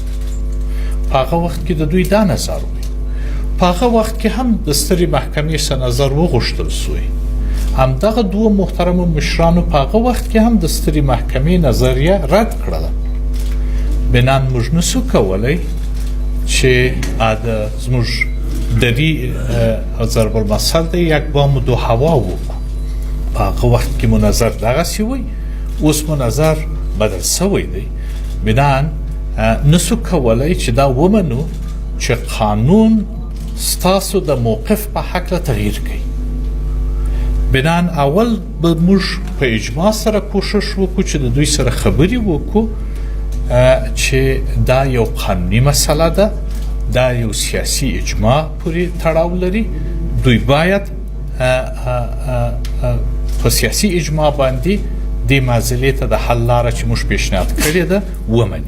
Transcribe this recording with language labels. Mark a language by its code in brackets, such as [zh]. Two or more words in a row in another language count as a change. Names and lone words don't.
[ps] په هغه وخت کې د دوی دا نظر وي. په هغه وخت کې هم د سترې محکمې څخه نظر وغوښتل سوی. همدغه دوه محترمو مشرانو په هغه وخت کې هم د سترې محکمې نظریه رد کړله. بنان موږ نسو کولی چې زموږ دری ضرب المثل دی [fa] یک بام دو هوا [ps] وکړو. په هغه وخت کې مو نظر دغسې وی، اوس مو نظر بدل سوی دی. بنان نسو کولی چې دا ومنو چې قانون ستاسو د موقف په هکله تغییر کوي. بنان اول به موږ په اجماع سره کوشش وکړو چې د دوی سره خبرې وکړو چې دا یو قانوني مسله ده، دا یو سیاسي اجماع پورې تړاو لري، دوی باید په سیاسي اجماع باندې دې معضلې ته د حل لاره چې موږ پیشنهاد کړې ده ومني.